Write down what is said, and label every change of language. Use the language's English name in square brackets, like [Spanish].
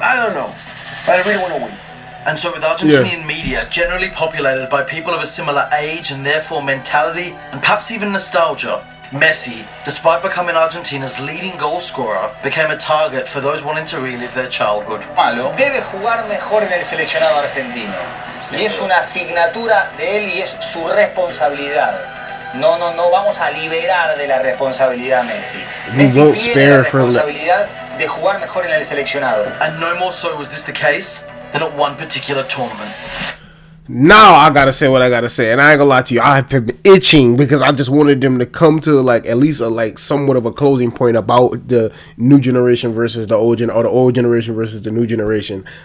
[English] I don't know, but I really want to win. And so with Argentinian media, generally populated by people of a similar age and therefore mentality, and perhaps even nostalgia, Messi, despite becoming Argentina's leading goal scorer, became a target for those wanting to relive their childhood. [Spanish] Debe jugar mejor en el seleccionado argentino. Y es una asignatura de él y es su responsabilidad. No vamos a liberar de la responsabilidad a Messi. Messi tiene la responsabilidad de jugar mejor en el seleccionado. [English] And no more so was this the case than at one particular tournament. Now I gotta say what I gotta say, and I ain't gonna lie to you, I've been itching because I just wanted them to come to like at least a like somewhat of a closing point about the new generation versus the old or the old generation versus the new generation.